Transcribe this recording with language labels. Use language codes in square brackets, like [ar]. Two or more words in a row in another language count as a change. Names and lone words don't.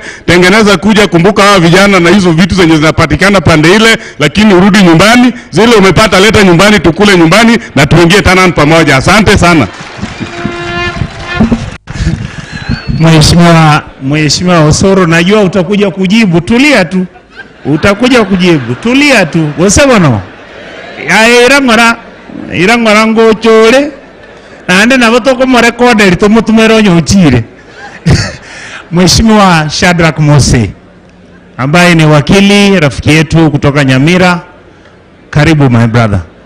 [sw] Tengeneza kuja, kumbuka hawa vijana na hizo vitu zenye zinapatikana pande ile, lakini urudi nyumbani. Zile umepata leta nyumbani, tukule nyumbani na tuingie Canaan pamoja. Asante sana. Mheshimiwa Osoro, najua utakuja kujibu, tulia tu. Utakuja kujibu, tulia tu. Wasema no. [guz] Irangora ngochore naende nabotoko morekode litomutumero nyochire. [sw] Mheshimiwa Shadrack Mose ambaye ni wakili rafiki yetu kutoka Nyamira, karibu [en] my brother.